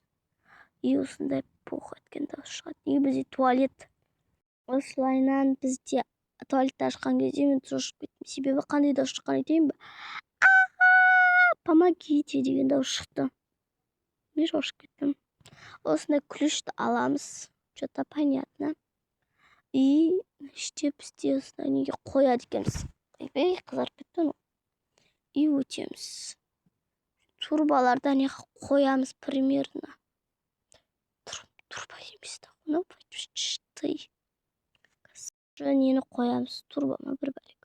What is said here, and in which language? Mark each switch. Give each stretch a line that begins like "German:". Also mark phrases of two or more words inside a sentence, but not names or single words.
Kazakh: И осындай пух еткен дауыс шығады. И бізде туалет. Осылайынан бізде туалетті ашқан кезде мен шошып кеттім. Себебі қандай дауыс шыққан етейін бе? Помогите деген дауыс шықты. Мен шошып кеттім. Осындай ключті аламыз.
Russian: Что-то понятно.
Kazakh: И іште бізде осындай неге қояды екенбіз. Қызарып кетті. И өтеміз. Турбаларда не қоямыз примерно. Турба емес та.
Russian: Ну, ты.
Kazakh: Нені қоямыз? Турбама бір бәлек.